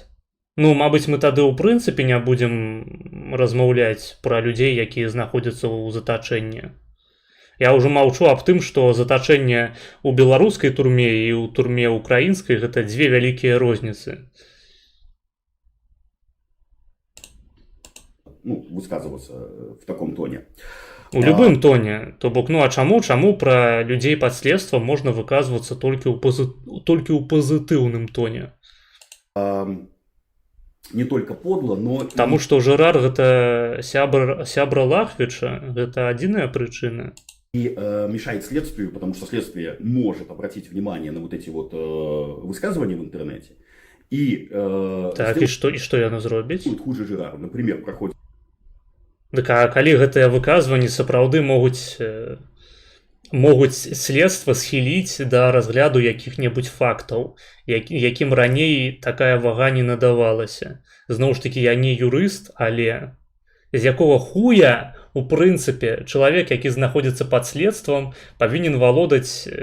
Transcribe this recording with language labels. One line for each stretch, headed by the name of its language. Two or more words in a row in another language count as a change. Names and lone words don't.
Belarusian: Ну, мабыць, мы тады ў прынцыпе не будзем размаўляць пра людзей, якія знаходзяцца ў затачэнні. Я ўжо маўчу аб тым, што затачэнне ў беларускай турме і ў турме украінскай гэта дзве вялікія розніцы. ну,
Russian: высказываться в таком тоне.
Belarusian: У любым тоне. То бок, ну а чаму пра людзей пад следствам можна выказвацца толькі ў пазітыўным тоне?
Russian: Не только подло, но...
Belarusian: Таму што Жэрар гэта сябра Лахвіча, гэта адзіная прычына.
Russian: И мешает следствию, потому что следствие может обратить внимание на вот эти вот высказывания в интернете. И,
Belarusian: так,
Russian: и что
Belarusian: яно зробіць?
Russian: Хуже Жэрару. Например, проходит... Так,
Belarusian: а калі гэтыя выказванні сапраўды могуць следства схіліць да разгляду якіх-небудзь фактаў, якім раней такая вага не надавалася. Зноў ж такі, я не юрыст, але з якога хуя, у прынцыпе, чалавек, які знаходзіцца пад следствам, павінен валодаць...